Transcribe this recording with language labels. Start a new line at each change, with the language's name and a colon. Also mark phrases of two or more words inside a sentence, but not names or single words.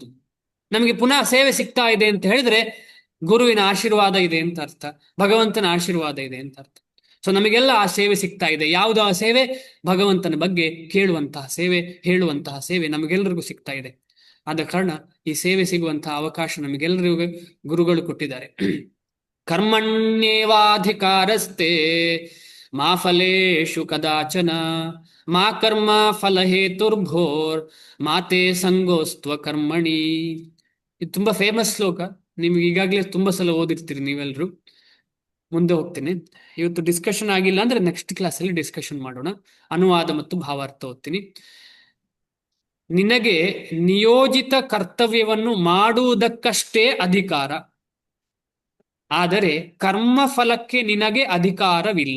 Kannada: ನಮಗೆ ಪುನಃ ಸೇವೆ ಸಿಗ್ತಾ ಇದೆ ಅಂತ ಹೇಳಿದ್ರೆ ಗುರುವಿನ ಆಶೀರ್ವಾದ ಇದೆ ಅಂತ ಅರ್ಥ, ಭಗವಂತನ ಆಶೀರ್ವಾದ ಇದೆ ಅಂತ ಅರ್ಥ. ಸೊ ನಮಗೆಲ್ಲ ಆ ಸೇವೆ ಸಿಗ್ತಾ ಇದೆ. ಯಾವುದು ಆ ಸೇವೆ? ಭಗವಂತನ ಬಗ್ಗೆ ಕೇಳುವಂತಹ ಸೇವೆ, ಹೇಳುವಂತಹ ಸೇವೆ ನಮಗೆಲ್ಲರಿಗೂ ಸಿಗ್ತಾ ಇದೆ. ಆದ ಕಾರಣ ಈ ಸೇವೆ ಸಿಗುವಂತಹ ಅವಕಾಶ ನಮಗೆಲ್ಲರಿಗೂ ಗುರುಗಳು ಕೊಟ್ಟಿದ್ದಾರೆ.
Sanskrit: ಕರ್ಮಣ್ಯೇವಾಧಿಕಾರಸ್ತೆ ಮಾ ಫಲೇಶು ಕದಾಚನ ಮಾ ಕರ್ಮ ಫಲಹೇತುರ್ಭೋರ್ ಮಾತೆ ಸಂಗೋಸ್ತ್ವ ಕರ್ಮಣಿ.
Kannada: ಇದು ತುಂಬಾ ಫೇಮಸ್ ಶ್ಲೋಕ, ನಿಮ್ಗೆ ಈಗಾಗಲೇ ತುಂಬಾ ಸಲ ಓದಿರ್ತೀರಿ ನೀವೆಲ್ಲರೂ. ಮುಂದೆ ಹೋಗ್ತೇನೆ. ಇವತ್ತು ಡಿಸ್ಕಷನ್ ಆಗಿಲ್ಲ ಅಂದ್ರೆ
English: next classಲ್ಲಿ
Kannada: ಡಿಸ್ಕಷನ್ ಮಾಡೋಣ. ಅನುವಾದ ಮತ್ತು ಭಾವಾರ್ಥ ಓದ್ತೀನಿ. ನಿನಗೆ ನಿಯೋಜಿತ ಕರ್ತವ್ಯವನ್ನು ಮಾಡುವುದಕ್ಕಷ್ಟೇ ಅಧಿಕಾರ, ಆದರೆ ಕರ್ಮಫಲಕ್ಕೆ ನಿನಗೆ ಅಧಿಕಾರವಿಲ್ಲ.